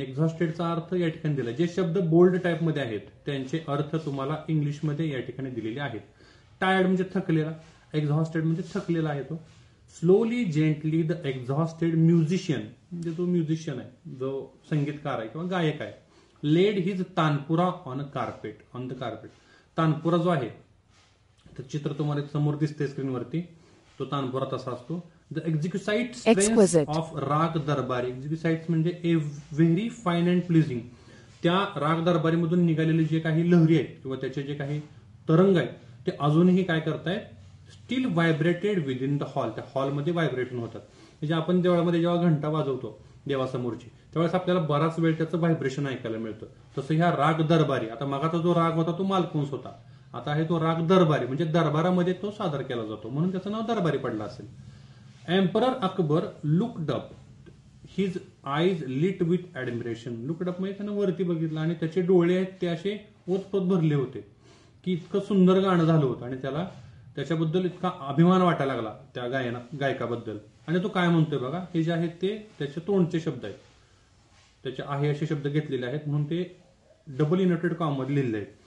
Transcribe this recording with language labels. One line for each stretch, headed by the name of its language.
Marathi: एक्झॉस्टेडचा अर्थ या ठिकाणी दिला. जे शब्द बोल्ड टाईपमध्ये आहेत त्यांचे अर्थ तुम्हाला इंग्लिशमध्ये या ठिकाणी दिलेले आहेत. टायर्ड म्हणजे थकलेला, एक्झॉस्टेड म्हणजे थकलेला आहे तो.
English: slowly gently the exhausted musician
Marathi: म्हणजे जो म्युझिशियन आहे, जो संगीतकार आहे किंवा गायक आहे.
English: Laid his tanpura on the carpet.
Marathi: Tanpura जो आहे तर चित्र तुम्हाला समोर दिसते स्क्रीनवरती, तो तानपुरा तसा असतो.
English: The exquisite strength of raga Darbari. Exquisite
Marathi: म्हणजे
English: A very fine and pleasing.
Marathi: त्या राग दरबारीमधून निघालेले जे काही लहरी आहेत किंवा त्याचे जे काही तरंग आहेत ते अजूनही काय करतायत,
English: Still vibrated within the hall.
Marathi: त्या हॉलमध्ये व्हायब्रेशन होतात. म्हणजे आपण देवळामध्ये जेव्हा घंटा वाजवतो देवासमोरची, त्यावेळेस आपल्याला बराच वेळ त्याचं व्हायब्रेशन ऐकायला मिळतं. तसं ह्या राग दरबारी, आता मागाचा जो राग होता तो मालकुंस होता, आता आहे तो राग दरबारी म्हणजे दरबारामध्ये तो सादर केला जातो, म्हणून त्याचं नाव दरबारी पडलं असेल.
English: Emperor Akbar looked up, his eyes lit with admiration.
Marathi: Looked up म्हणजे त्यानं वरती बघितलं आणि त्याचे डोळे आहेत ते असे ओतप्रोत भरले होते की इतकं सुंदर गाणं झालं होतं आणि त्याला त्याच्याबद्दल इतका अभिमान वाटायला लागला त्या गायकाबद्दल. आणि तो काय म्हणतोय बघा, हे जे आहेत ते त्याचे तोंडचे शब्द आहेत, त्याचे आहे असे शब्द घेतलेले आहेत म्हणून ते डबल इन्व्हर्टेड कॉमामध्ये लिहिलेले आहेत.